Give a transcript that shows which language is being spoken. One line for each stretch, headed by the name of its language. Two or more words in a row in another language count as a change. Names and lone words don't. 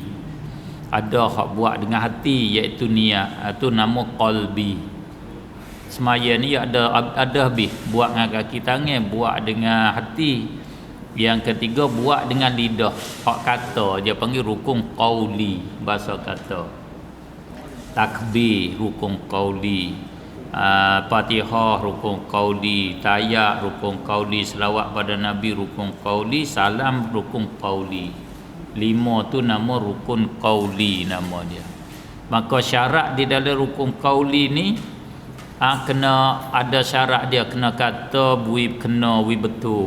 Malay: Ada hak buat dengan hati iaitu niat, itu nama qalbi. Semaya ni ada habis buat dengan kaki tangan, buat dengan hati. Yang ketiga buat dengan lidah, hak kata, dia panggil rukun qauli, bahasa kata. Takbir rukun qauli, Fatihah rukun qauli, tayat rukun qauli, selawat pada Nabi rukun qauli, salam rukun qauli. 5 tu nama rukun qauli nama dia. Maka syarat di dalam rukun qauli ni kena ada syarat dia, kena kata kena betul.